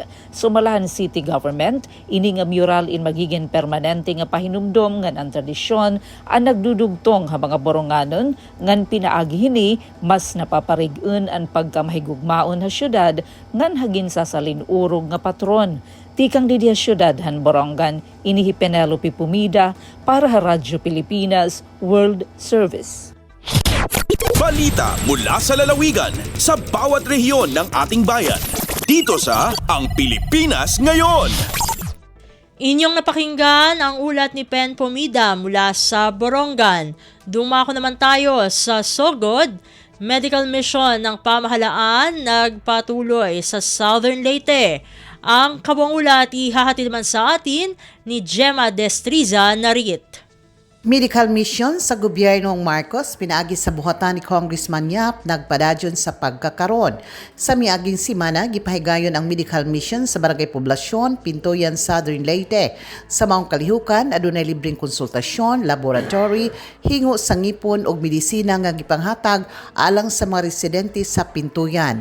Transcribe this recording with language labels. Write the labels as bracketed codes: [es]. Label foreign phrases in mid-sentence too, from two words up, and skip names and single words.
[war] Sumalahan [en] city government [war] ini nga mural in magiging permanente nga pahinumdom ngan ang tradisyon ang nagdudugtong ha mga Boronganon ngan pinaagi hini mas napaparig-un ang pagkamahigugmaon ha syudad ngan hagin sa salinurog nga patron. Tikang Didia Syudad han Borongan, inihi Penelope Pumida para sa Radyo Pilipinas World Service. [tl] Balita mula sa lalawigan sa bawat rehiyon ng ating bayan. Dito sa Ang Pilipinas Ngayon. Inyong napakinggan ang ulat ni Pen Pomida mula sa Borongan. Dumako naman tayo sa Sogod. [en] Medical mission [tl] ng pamahalaan nagpatuloy sa Southern Leyte. Ang kabuang ulat ihahatid naman sa atin ni Gemma Destriza Narit. [en] Medical mission [ceb] sa gobyernong Marcos pinaagi sa buhatan ni Congressman Yap nagpadadyon sa pagkakaron. Sa miaging simana gipahigayon ang medical mission sa barangay poblasyon Pintoyan, Southern Leyte. Sa maong kalihukan adunay libreng konsultasyon, laboratory, hingo sa ngipon ug medisina nga gipanghatag alang sa mga residente sa Pintoyan.